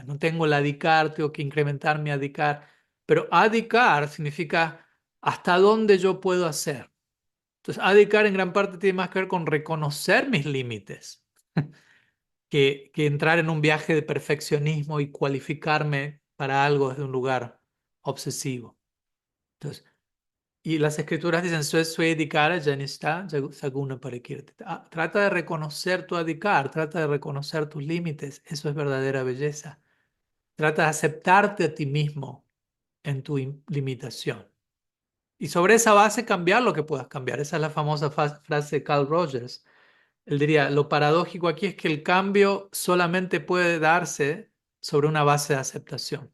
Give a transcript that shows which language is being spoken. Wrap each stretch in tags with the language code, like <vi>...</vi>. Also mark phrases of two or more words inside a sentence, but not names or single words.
<es>No tengo el adhikar, tengo que incrementar mi adhikar, pero adhikar significa hasta dónde yo puedo hacer. Entonces, adhikar en gran parte tiene más que ver con reconocer mis límites que entrar en un viaje de perfeccionismo y cualificarme para algo desde un lugar obsesivo. Entonces, y las escrituras dicen,</es> <sa>अधिकार जनिष्ट सगुण परिकीर्ति".</sa> <es>Trata de reconocer tu adhikar, trata de reconocer tus límites. Eso es verdadera belleza. Trata de aceptarte a ti mismo en tu limitación. Y sobre esa base cambiar lo que puedas cambiar. Esa es la famosa frase de Carl Rogers. Él diría, lo paradójico aquí es que el cambio solamente puede darse sobre una base de aceptación.</es>